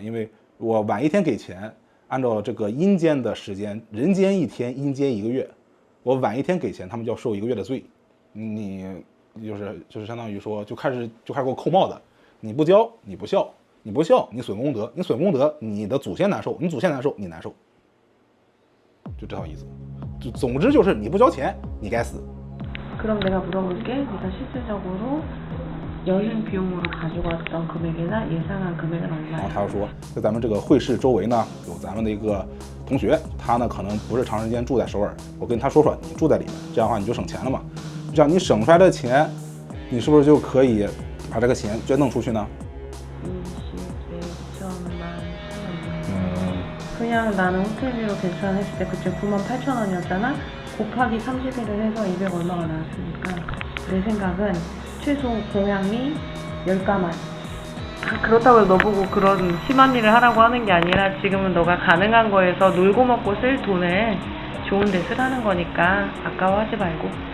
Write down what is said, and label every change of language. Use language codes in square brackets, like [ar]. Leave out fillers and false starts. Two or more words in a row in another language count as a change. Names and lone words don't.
[zh] 因为我晚一天给钱，按照这个阴间的时间，人间1天，阴间1个月，我晚一天给钱，他们就要受1个月的罪。你就是相当于说就开始给我扣帽子，你不交你不孝，你不孝你损功德，你损功德你的祖先难受，你祖先难受你难受，就这套意思。就总之就是你不交钱你该死。 [ko] 그럼 내가 물어볼게. 네가 실질적으로 여행 비용으로 가지고 왔던 금액이나 예상한 금액은 얼마야? [zh] 然后他就说，在咱们这个会市周围呢，有咱们的一个同学，他呢可能不是长时间住在首尔，我跟他说，你住在里面，这样的话你就省钱了嘛。这样你省出来的钱，你是不是就可以把这个钱捐赠出去呢？ [ko] 그냥 나는 호텔비로 계산했을 때 그때 98,000원이었잖아. 곱하기 30일을 해서 200 얼마가 나왔으니까 내 생각은 최소 공양이 10가만 그렇다고 너보고 그런 심한 일을 하라고 하는 게 아니라 지금은 너가 가능한 거에서 놀고 먹고 쓸 돈을 좋은 데 쓰라는 거니까 아까워하지 말고.